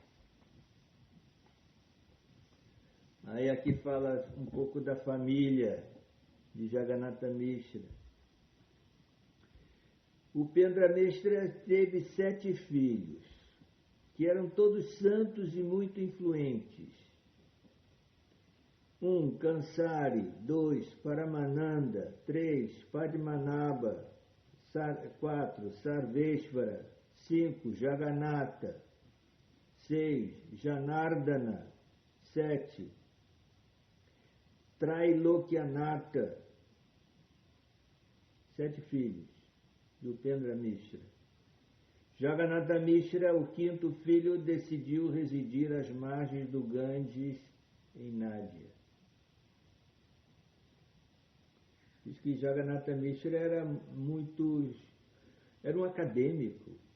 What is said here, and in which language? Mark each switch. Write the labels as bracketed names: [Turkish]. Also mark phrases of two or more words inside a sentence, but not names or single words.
[Portuguese] Aí aqui fala um pouco da família de Jagannatha Mishra. Upendra Mishra teve 7 filhos, que eram todos santos e muito influentes. 1. Kansari. 2. Paramananda. 3. Padmanabha. 4. Sarveshvara. 5. Jagannatha. 6. Janardana. 7. Trailokyanatha. 7 filhos de Upendra Mishra. Jagannatha Mishra, o 5º filho, decidiu residir às margens do Ganges, em Nádia. Diz que Jagannatha Mishra era um acadêmico.